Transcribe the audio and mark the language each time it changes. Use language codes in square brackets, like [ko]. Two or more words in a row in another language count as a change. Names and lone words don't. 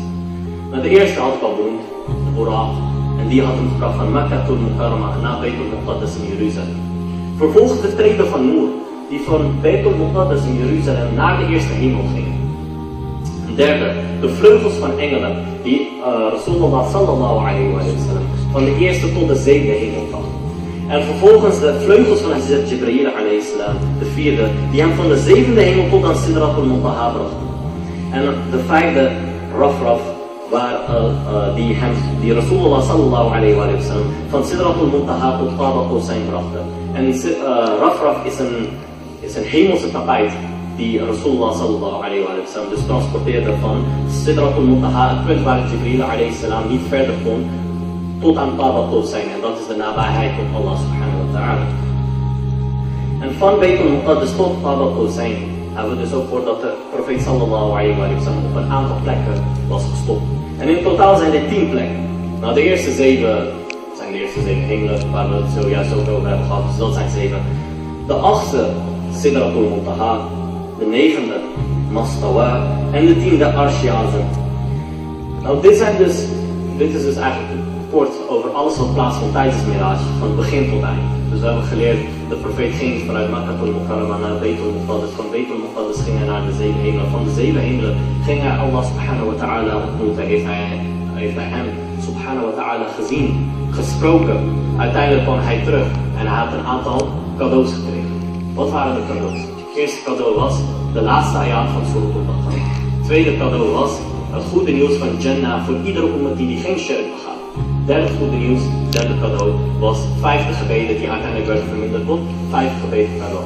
[nl] Nou, de eerste had ik al benoemd, de Buraq. En die had hem gebracht van Makkatul Mukarrama naar Beit al-Muqaddas in Jeruzalem. Vervolgens de treden van Noor, die van Beit al-Muqaddas in Jeruzalem naar de eerste hemel ging. Derde, de vleugels van engelen, die Rasulullah [ar] صلى الله عليه وسلم [nl] van de eerste tot de 7e hemel bracht. En vervolgens de vleugels van Hazrat Jibreel [ar] عليه السلام, [nl] de vierde, die hem van de 7e hemel tot aan Sidratul Muntaha bracht. En de vijfde, Rafraf, die Rasulullah [ar] صلى الله عليه وسلم [nl] van Sidratul Muntaha tot Qaba Qawsayn brachten. En Rafraf is een hemelse tapijt die Rasulullah [ar] صلى الله عليه وسلم [nl] dus transporteerde van Sidratul Muntaha, het punt waar Jibreel [ar] عليه السلام [nl] niet verder kon, tot aan Qaba Qawsayn. En dat is de nabijheid tot [ar] الله سبحانه وتعالى. [nl] En van Beit al-Muqaddas tot Qaba Qawsayn hebben we dus ook gehoord dat de profeet [ar] صلى الله عليه وسلم [nl] op een aantal plekken was gestopt. En in totaal zijn dit 10 plekken. Nou, de eerste 7 zijn de eerste 7 hemelen waar we het zojuist ook over hebben gehad, dus dat zijn 7. De 8e Sidratul Muntaha, de 9e Mastawa en de 10e Arsh Azim. Nou, dit is dus eigenlijk kort over alles wat plaatsvond tijdens de Miraj, van begin tot eind. Dus we hebben geleerd, de profeet ging vanuit Makkah naar Beitul Muqaddas, van Beitul Muqaddas ging hij naar de 7 hemelen, van de 7 hemelen ging hij [ar] الله سبحانه وتعالى [nl] ontmoeten, heeft hij hem [ar] سبحانه وتعالى [nl] gezien, gesproken. Uiteindelijk kwam hij terug en hij had een aantal cadeaus gekregen. Wat waren de cadeaus? Het eerste cadeau was de laatste ayat van Surah Al-Baqarah. Het tweede cadeau was het goede nieuws van Jannah voor iedere ummat die geen shirk begaat. Derde goede nieuws, derde cadeau, was 50 gebeden die uiteindelijk werden verminderd tot 50 gebeden per dag.